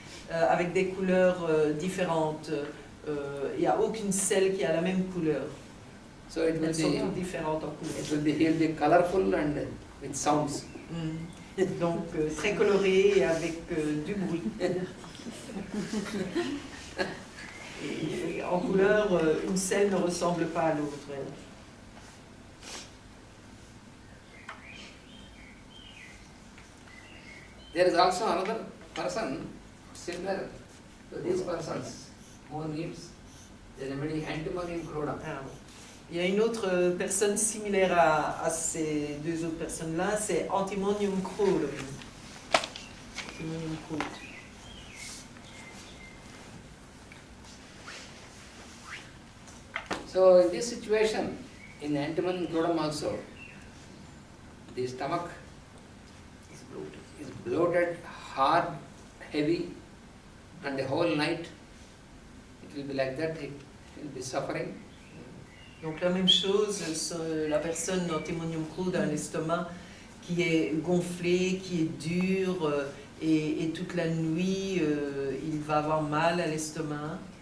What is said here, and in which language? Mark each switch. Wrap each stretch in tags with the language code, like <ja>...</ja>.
<fr>Avec des couleurs différentes. Il n'y a aucune selle qui a la même couleur.</fr> <en>So it will</en> <fr>Elles sont toutes différentes en couleur.</fr> <en>It will be colorful and with sounds.</en> <fr>Donc très coloré et avec du bruit. Et en couleur, une selle ne ressemble pas à l'autre.</fr> <en>There is also another person similar to these persons who needs the remedy antimonium chloride.</en> <fr>Il y a une autre personne similaire à ces deux autres personnes-là, c'est antimonium chloride. Antimonium chloride.</fr> <en>So in this situation, in antimonium chloride also, the stomach is bloated, hard, heavy, and the whole night it will be like that, it will be suffering.</en> <fr>Donc la même chose, la personne antimonium chloride a un estomac qui est gonflé, qui est dur, et toute la nuit, il va avoir mal à l'estomac.</fr>